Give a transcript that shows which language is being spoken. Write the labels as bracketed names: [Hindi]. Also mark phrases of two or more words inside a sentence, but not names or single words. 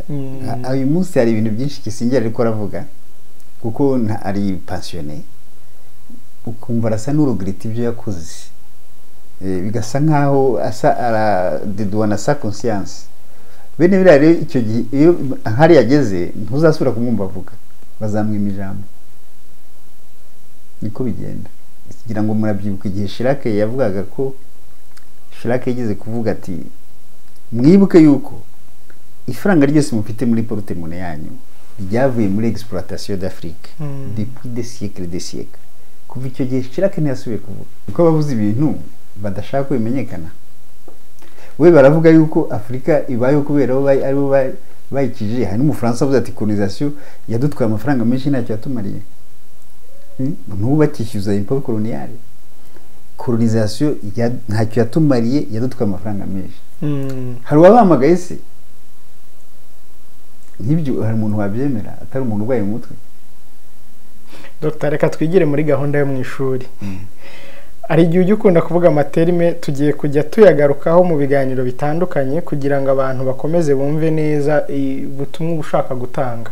[Kinyarwanda] Uyu munsi hari ibintu byinshi Kissinger ariko aravuga kuko ari passionné ukumva arasa n'urugreta ibyo yakoze bigasa nkaho asa aradedouana [French] sa conscience [Kinyarwanda] bene biriya rero icyo gihe iyo hari yageze ntuzasubira kumwumva avuga bazamwima ijambo niko bigenda kugira ngo murabyibuka igihe Chirac yavugaga ko Chirac yigeze kuvuga ati mwibuke yuko ifaranga ryose mufite muri porte-monnaie yanyu ryavuye muri [French] exploitation d'Afrique depuis des siècles [Kinyarwanda] kuva icyo gihe Chirac ntiyasubiye kuvuga uko bavuze ibintu badashaka ko bimenyekana we baravuga yuko Afrika ibayeho kubera aribo bayikije. Hari n'umufaransa avuze ati colonisation yadutwaye amafaranga menshi ntacyo yatumariye n'ubu bakishyuza [French] impôt coloniale [Kinyarwanda] colonisation ntacyo yatumariye yadutwaye amafaranga menshi. Hari uwabahamagaye se nk'ibyo hari umuntu wabyemera atari umuntu urwaye mu mutwe. Dr reka twigire muri gahunda yo mu ishuri. Ari igihe ujya ukunda kuvuga amaterme tugiye kujya tuyagarukaho mu biganiro bitandukanye kugira ngo abantu bakomeze bumve neza ubutumwa ushaka gutanga.